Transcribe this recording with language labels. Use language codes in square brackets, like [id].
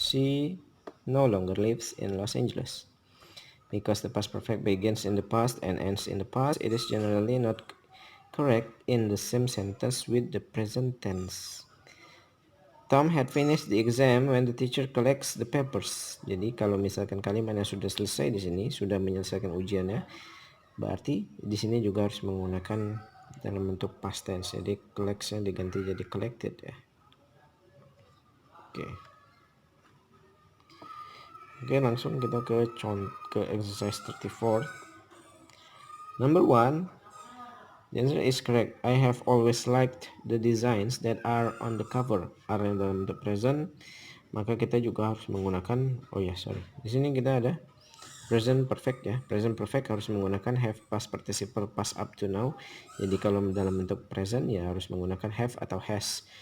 [en] She no longer lives in Los Angeles. Because the past perfect begins in the past and ends in the past, it is generally not correct in the same sentence with the present tense. Tom had finished the exam when the teacher collects the papers. [id] Jadi kalau misalkan kalimatnya sudah selesai di sini, sudah menyelesaikan ujiannya, berarti di sini juga harus menggunakan dalam bentuk past tense. Jadi collects-nya diganti jadi collected ya. Oke, langsung kita ke exercise 34. [en] Number 1, the answer is correct. I have always liked the designs that are on the cover. [id] Are yang dalam the present, maka kita juga harus menggunakan, di sini kita ada present perfect ya. Present perfect harus menggunakan have past participle [en] past up to now. [id] Jadi kalau dalam bentuk present ya harus menggunakan have atau has.